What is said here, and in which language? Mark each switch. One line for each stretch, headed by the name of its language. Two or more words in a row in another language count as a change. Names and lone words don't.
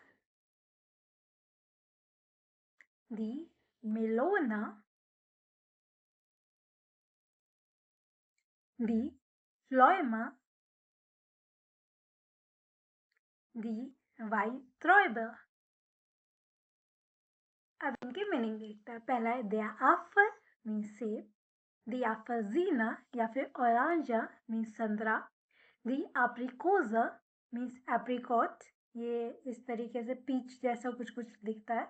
German: Die Melone। Die Pflaume। Die Weintraube।
Hindi: अब इनकी मीनिंग देखते हैं। पहला है
German: der Apfel
Hindi: मीन्स सेब।
German: Die Apfelsine
Hindi: या फिर Orange मीन्स संतरा।
German: Die Aprikose
English: means apricot,
Hindi: ये इस तरीके से पीच जैसा कुछ कुछ दिखता है।